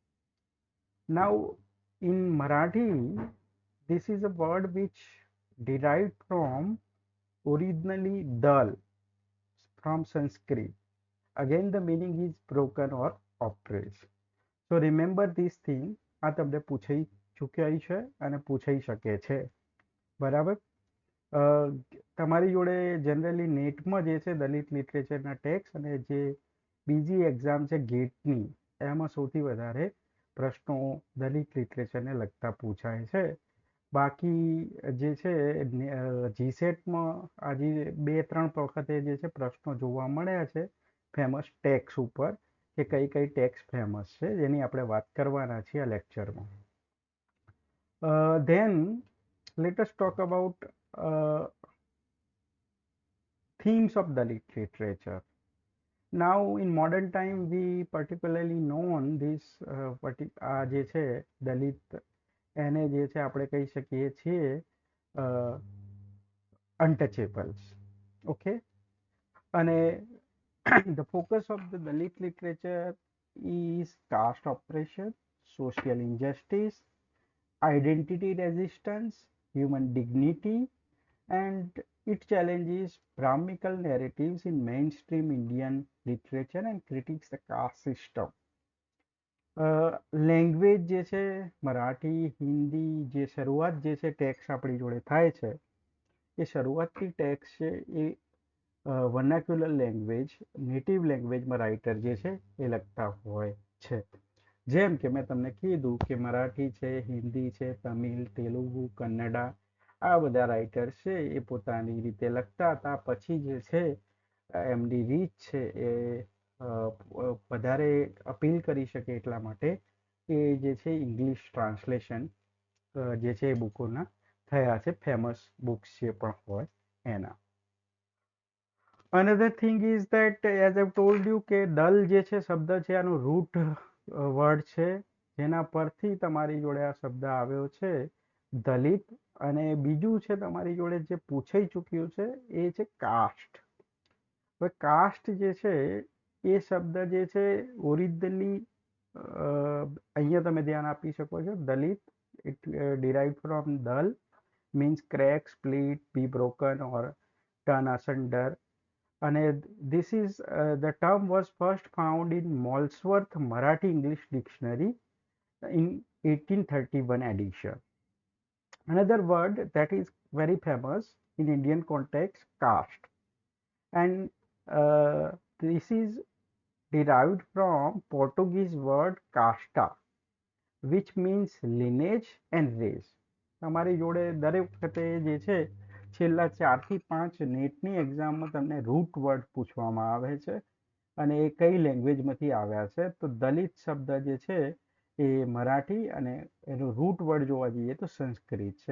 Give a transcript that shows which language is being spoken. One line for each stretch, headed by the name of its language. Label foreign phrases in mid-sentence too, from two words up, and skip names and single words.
English: Now, in Marathi, this is a word which derived from originally dal from Sanskrit. Again, the meaning is broken or oppressed. So remember this thing.
Gujarati: આ તમને પૂછાઈ ચૂક્યા છે અને પૂછાઈ શકે છે. બરાબર. તમારી જોડે જનરલી નેટમાં જે છે દલિત લિટરેચરના ટેક્સ અને જે બીજી એક્ઝામ છે ગેટની, એમાં સૌથી વધારે પ્રશ્નો દલિત લિટરેચરને લગતા પૂછાય છે. બાકી જે છે જીસેટમાં આજે બે ત્રણ વખતે જે છે પ્રશ્નો જોવા મળ્યા છે
English: famous texts
Gujarati: ઉપર, કે કઈ ટેક્સ ફેમસ છે, જેની આપણે વાત કરવાના છીએ આ લેક્ચરમાં.
English: Then let us talk about uh, themes of Dalit literature. Now in modern time we particularly known this
Gujarati: આ જે છે દલિત, એને જે છે આપણે કહી શકીએ છીએ untouchables.
English: Okay, અને the focus of the Dalit literature is caste oppression, social injustice, identity resistance, human dignity, and it challenges Brahmical narratives in mainstream Indian literature and critiques the caste system.
Gujarati: લેંગ્વેજ જે છે મરાઠી હિન્દી જે શરૂઆત જે છે ટેક્સ આપણી જોડે થાય છે એ શરૂઆતથી ટેક્સ છે એ
English: vernacular language native language
Gujarati: રાઇટર જે છે એ લખતા હોય છે. જેમ કે મેં તમને કીધું કે મરાઠી છે, હિન્દી છે, તમિલ, તેલુગુ, કન્નડા આ બધા રાઇટર્સ છે એ પોતાની રીતે લખતા હતા. પછી જે છે એમની રીચ છે એ વધારે અપીલ કરી શકે એટલા માટે એ જે છે
English: English translation
Gujarati: જે છે એ બુકોના થયા છે,
English: famous books
Gujarati: જે પણ હોય એના.
English: Another thing is that as I've told you
Gujarati: કે દલ જે છે શબ્દ છે આનો
English: root word
Gujarati: છે જેના પરથી તમારી જોડે આ શબ્દ આવ્યો છે દલિત. અને બીજું છે તમારી જોડે જે પૂછાઈ ચૂક્યું છે એ છે કાસ્ટ. હવે કાસ્ટ જે છે એ શબ્દ જે છે ઓરિજિનલી અહીંયા તમે ધ્યાન આપી શકો છો દલિત
English: it derive from dal means crack, split, be broken or turn asunder. And this is the term was first found in Molesworth Marathi English Dictionary in 1831 edition. Another word that is very famous in Indian context, caste, and this is derived from Portuguese word casta, which means lineage and race.
Gujarati: તમારી જોડે દરેક વખતે જે છે છેલ્લા 4 થી 5 નેટની એક્ઝામમાં તમને
English: root word
Gujarati: પૂછવામાં આવે છે અને એ કઈ લેંગ્વેજમાંથી આવ્યા છે. તો દલિત શબ્દ જે છે એ મરાઠી અને એનો
English: root word
Gujarati: જોવા જઈએ તો સંસ્કૃત છે.